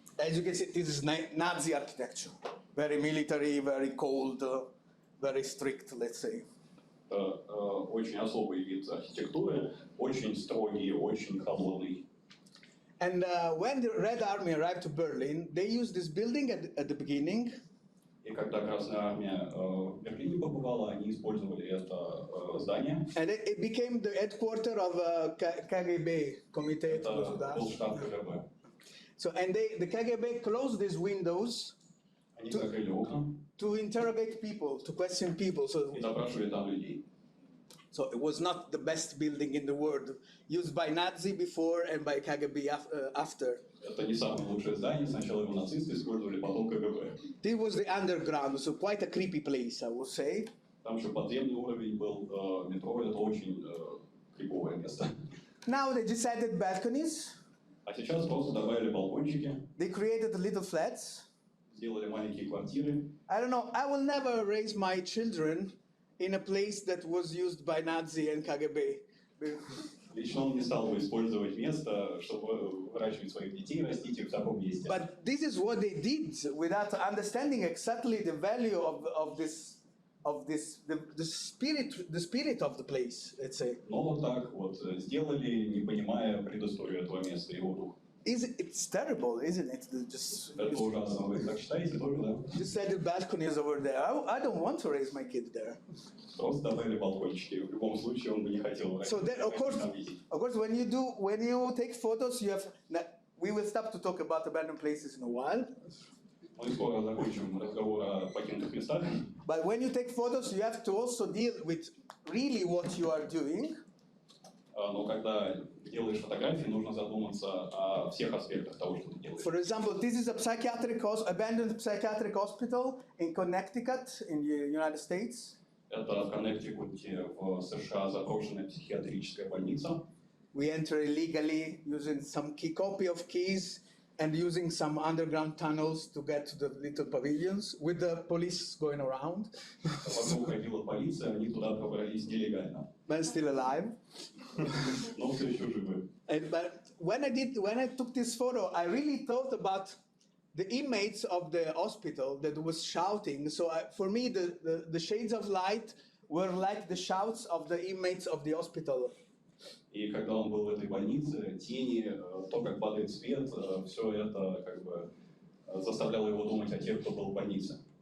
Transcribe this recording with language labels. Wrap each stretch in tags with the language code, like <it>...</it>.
<en>As you can see, this is Nazi architecture. Very military, very cold, very strict, let's say.</en> <ru>Очень особый вид архитектуры, очень строгий, очень холодный.</ru> <en>And when the Red Army arrived to Berlin, they used this building at the beginning.</en> <ru>И когда Красная Армия в Берлине побывала, они использовали это здание.</ru> <en>And it became the headquarters of KGB,</en> <ru>Комитет Это был государств. штаб КГБ.</ru> <en>So, and the KGB closed these windows</en> <ru>Они закрыли окна</ru> <en>to interrogate people, to question people.</en> <ru>и допрашивали там людей.</ru> <en>So it was not the best building in the world, used by Nazi before and by KGB after.</en> <ru>Это не самое лучшее здание. Сначала его нацисты использовали, потом КГБ.</ru> <en>This was the underground, so quite a creepy place, I would say.</en> <ru>Там еще подземный уровень был, метро. Это очень криповое место.</ru> <en>Now they just added balconies.</en> <ru>А сейчас просто добавили балкончики,</ru> <en>They created little flats.</en> <ru>сделали маленькие квартиры.</ru> <en>I don't know, I will never raise my children in a place that was used by Nazi and KGB.</en> <ru>Лично он не стал бы использовать место, чтобы выращивать своих детей, растить их в таком месте.</ru> <en>But this is what they did without understanding exactly the value of this of this, the spirit of the place, let's say.</en> <ru>Но вот так вот сделали, не понимая предысторию этого места, его дух.</ru> <en>It's terrible, isn't it?</en> <ru>Это ужасно. Вы так считаете тоже, да?</ru> <en>Just added balconies over there. I don't want to raise my kid there.</en> <ru>Просто добавили балкончики. В любом случае он бы не хотел.</ru> <en>So then, of course, when you take photos, you have. We will stop to talk about abandoned places in a while.</en> <ru>Мы скоро закончим разговор о покинутых местах.</ru> <en>But when you take photos, you have to also deal with really what you are doing.</en> <ru>Но когда делаешь фотографии, нужно задуматься о всех аспектах того, что ты делаешь.</ru> <en>For example, this is a abandoned psychiatric hospital in Connecticut, in the United States.</en> <ru>Это в Коннектикуте в США заброшенная психиатрическая больница.</ru> <en>We enter illegally using some copy of keys and using some underground tunnels to get to the little pavilions with the police going around.</en> <ru>Вокруг ходила полиция, они туда пробрались нелегально.</ru> <en>But still alive.</en> <ru>Но все еще живы.</ru> <en>But when I took this photo, I really thought about the inmates of the hospital that was shouting. So for me, the shades of light were like the shouts of the inmates of the hospital.</en> <ru>И когда он был в этой больнице, тени, то, как падает свет, все это как бы заставляло его думать о тех, кто был в больнице.</ru>